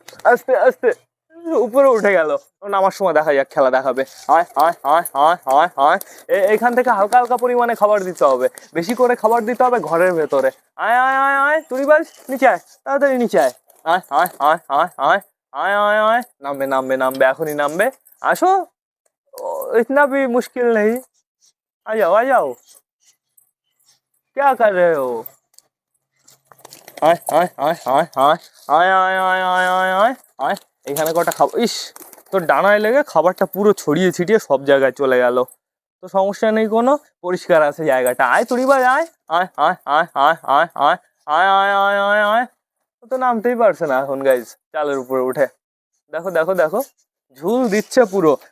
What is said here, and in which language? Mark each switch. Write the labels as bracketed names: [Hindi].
[Bangla] আস্তে আস্তে উপরে উঠে গেল, নামার সময় দেখা যাক খেলা দেখাবে। আয় আয় আয় আয় আয় আয়, এখান থেকে হালকা হালকা পরিমাণে খাবার দিতে হবে, বেশি করে খাবার দিতে হবে ঘরের ভেতরে। আয় আয় আয় আয় তুড়ি বাস, নিচে আয়, তাড়াতাড়ি নিচে আয়। আয় আয় আয় আয় আয় আয় আয় আয়, নামবে নামবে নামবে, এখনই নামবে। [Hindi] আসো, इतना भी मुश्किल नहीं, आ जाओ, क्या कर रहे हो? [Bangla] আয় আয় আয় আয় আয় আয় আয় আয় আয় আয় আয় আয়, এখানে কটা খাবার, ইস তোর ডানায় লেগে খাবারটা পুরো ছড়িয়ে ছিটিয়ে সব জায়গায় চলে গেল। তো সমস্যা নেই কোনো, পরিষ্কার আছে জায়গাটা। আয় তুড়ি ভাই আয় আয় আয় আয় আয় আয় আয় আয় আয় আয় আয় আয়, তো নামতেই পারছে না এখন গাইজ চালের উপরে উঠে। দেখো দেখো দেখো, ঝুল দিচ্ছে পুরো।